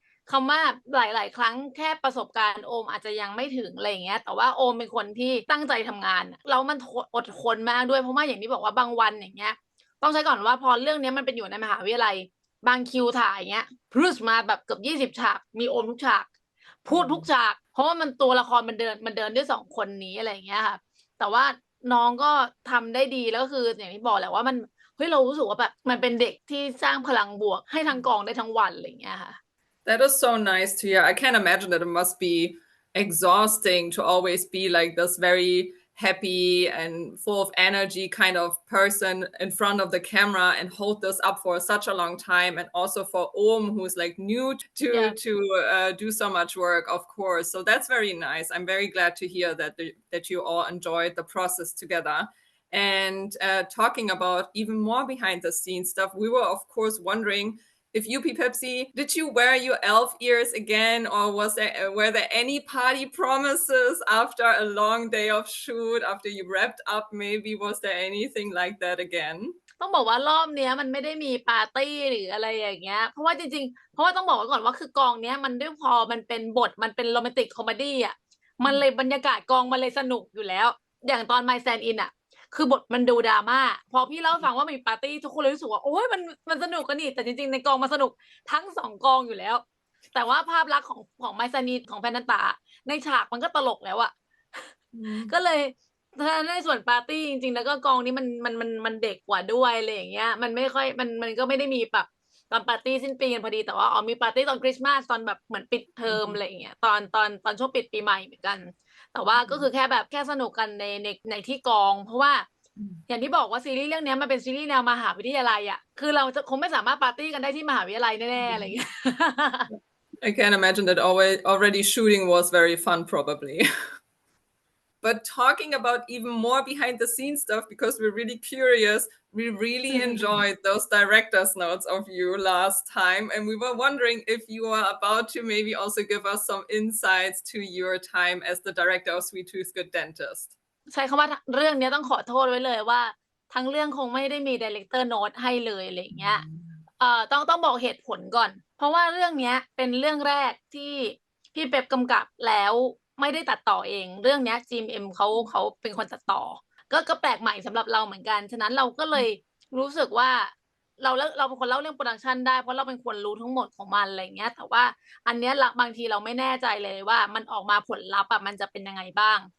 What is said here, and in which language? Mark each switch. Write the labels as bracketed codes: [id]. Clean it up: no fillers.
[th] คำว่าหลายๆครั้งแค่ประสบการณ์โอมอาจจะยังไม่ถึงอะไรอย่างเงี้ยแต่ว่าโอมเป็นคนที่ตั้งใจทำงานแล้วมันอดทนมากด้วยเพราะว่าอย่างที่บอกว่าบางวันอย่างเงี้ยต้องใช้ก่อนว่าพอเรื่องนี้มันเป็นอยู่ในมหาวิทยาลัยบางคิวถ่ายเงี้ยพรุสมาแบบเกือบ20ฉากมีโอมทุกฉาก พูดทุกฉากเพราะว่ามันตัวละครมันเดินด้วย2คนนี้อะไรอย่างเงี้ยค่ะแต่ว่าน้องก็ทำได้ดีแล้วก็คืออย่างที่บอกแหละว่ามันเฮ้ยเรารู้สึกว่าแบบมันเป็นเด็กที่สร้างพลังบวกให้ทั้งกองได้ทั้งวันอะไรอย่างเงี้ยค่ะ [en] That is so nice to hear. I can't imagine that it must be exhausting to always be like this very happy and full of energy kind of person in front of the camera and hold this up for such a long time. And also for Om, who's like new to do so much work, of course. So that's very nice. I'm very glad to hear that you all enjoyed the process together. And talking about even more behind the scenes stuff, we were of course wondering if you, Pepsi, did you wear your elf ears again, or were there any party promises after a long day of shoot, after you wrapped up? Maybe was there anything like that again? [th] ต้องบอกว่ารอบเนี้ยมันไม่ได้มีปาร์ตี้หรืออะไรอย่างเงี้ยเพราะว่าจริงๆเพราะว่าต้องบอกไว้ก่อนว่าคือกองเนี้ยมันด้วยพอมันเป็นบทมันเป็นโรแมนติกคอมเมดี้อ่ะมันเลยบรรยากาศกองมันเลยสนุกอยู่แล้วอย่างตอน My Stand In อ่ะคือบทมันดูดราม่าพอพี่เล่าให้ฟังว่ามีปาร์ตี้ทุกคนเลยรู้สึกว่าโอ้ยมันสนุกกันนี่แต่จริงๆในกองมันสนุกทั้ง2กองอยู่แล้วแต่ว่าภาพลักษณ์ของ My Stand In ของแพนนันตาในฉากมันก็ตลกแล้วอ่ะ ก็เลย ถ้าในส่วนปาร์ตี้จริงๆแล้วก็กองนี้มันเด็กกว่าด้วยอะไรอย่างเงี้ยมันไม่ค่อยมันก็ไม่ได้มีแบบตอนปาร์ตี้สิ้นปีกันพอดีแต่ว่ามีปาร์ตี้ตอนคริสต์มาสตอนแบบเหมือนปิดเทอมอะไรอย่างเงี้ยตอนช่วงปิดปีใหม่เหมือนกันแต่ว่าก็คือแค่สนุกกันในที่กองเพราะว่าอย่างที่บอกว่าซีรีส์เรื่องนี้มันเป็นซีรีส์แนวมหาวิทยาลัยอ่ะคือเราจะคงไม่สามารถปาร์ตี้กันได้ที่มหาวิทยาลัยแน่ๆอะไรอย่างเงี้ย [en] I can imagine that already shooting was very fun, probably. But talking about even more behind the scenes stuff, because we're really curious, we really enjoyed those director's notes of you last time. And we were wondering if you are about to maybe also give us some insights to your time as the director of Sweet Tooth Good Dentist. [th] ใช้คำว่าเรื่องนี้ต้องขอโทษไว้เลยว่าทั้งเรื่องคงไม่ได้มี director note ให้เลยอะไรอย่างเงี้ยต้องบอกเหตุผลก่อนเพราะว่าเรื่องนี้เป็นเรื่องแรกที่พี่เป๊ปกำกับแล้วไม่ได้ตัดต่อเองเรื่องนี้ GMM เขาเป็นคนตัดต่อก็แปลกใหม่สำหรับเราเหมือนกันฉะนั้นเราก็เลยรู้สึกว่าเราเป็นคนเล่าเรื่องโปรดักชันได้เพราะเราเป็นคนรู้ทั้งหมดของมันอะไรเงี้ยแต่ว่าอันเนี้ยบางทีเราไม่แน่ใจเลยว่ามันออกมาผลลัพธ์มันจะเป็นยังไงบ้าง